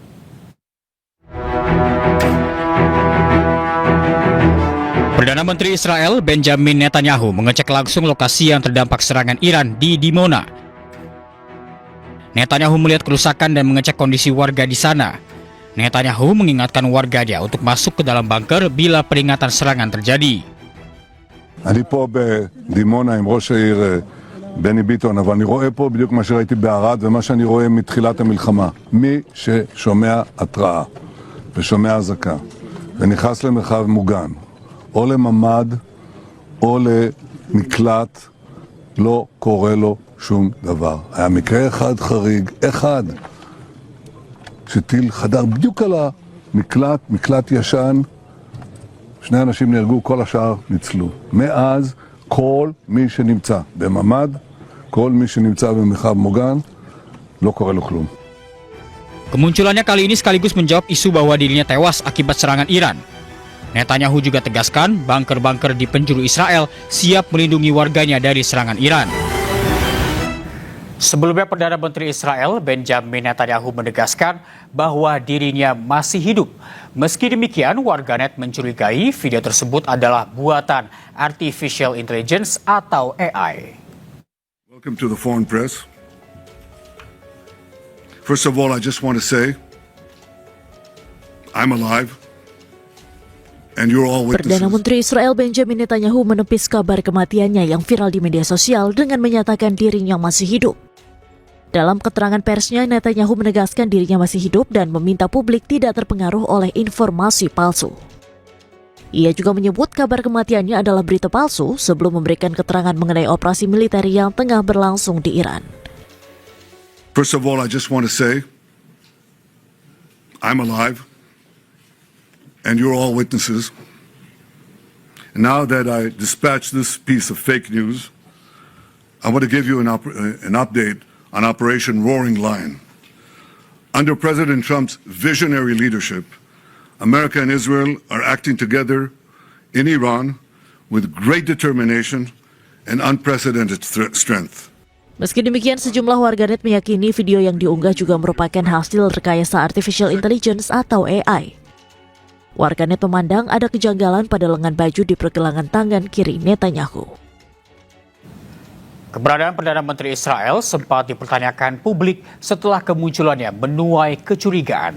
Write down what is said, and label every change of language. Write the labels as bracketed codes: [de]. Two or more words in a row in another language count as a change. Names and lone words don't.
[id] Perdana Menteri Israel Benjamin Netanyahu mengecek langsung lokasi yang terdampak serangan Iran di Dimona. Netanyahu melihat kerusakan dan mengecek kondisi warga di sana. Netanyahu mengingatkan warganya untuk masuk ke dalam bunker bila peringatan serangan terjadi. [he] אני פה בדימונה עם ראש העיר בני ביטון, אבל אני רואה פה בדיוק מה שראיתי בערד ומה שאני רואה מתחילת המלחמה. מי ששומע התראה ושומע אזעקה ונכנס למרחב מוגן, או לממד או למקלט, לא קורה לו שום דבר. היה מקרה אחד חריג, אחד, שטיל חדר בדיוק על המקלט, מקלט ישן, שני אנשים נהרגו, כל השאר ניצלו. מאז כל מי שנמצא בממד, כל מי שנמצא במרחב מוגן, לא קורה לו כלום. [id] Kemunculannya kali ini sekaligus menjawab isu bahwa dirinya tewas akibat serangan Iran. Netanyahu juga tegaskan bunker-bunker di penjuru Israel siap melindungi warganya dari serangan Iran. Sebelumnya Perdana Menteri Israel Benjamin Netanyahu menegaskan bahwa dirinya masih hidup. Meski demikian, warganet mencurigai video tersebut adalah buatan [en] Artificial Intelligence [id] atau AI. [en] Welcome to the foreign press. First of all, I just want to say I'm alive. And you're all witnesses. [id] Perdana Menteri Israel Benjamin Netanyahu menepis kabar kematiannya yang viral di media sosial dengan menyatakan dirinya masih hidup. Dalam keterangan persnya, Netanyahu menegaskan dirinya masih hidup dan meminta publik tidak terpengaruh oleh informasi palsu. Ia juga menyebut kabar kematiannya adalah berita palsu sebelum memberikan keterangan mengenai operasi militer yang tengah berlangsung di Iran. [en] First of all, I just want to say I'm alive, and you're all witnesses. And now that I dispatched this piece of fake news, I want to give you an update on Operation Roaring Lion. Under President Trump's visionary leadership, America and Israel are acting together in Iran with great determination and unprecedented strength. [id] Meski demikian, sejumlah warganet meyakini video yang diunggah juga merupakan hasil rekayasa [en] artificial intelligence [id] atau AI. Warganet memandang ada kejanggalan pada lengan baju di pergelangan tangan kiri Netanyahu. Keberadaan Perdana Menteri Israel sempat dipertanyakan publik setelah kemunculannya menuai kecurigaan.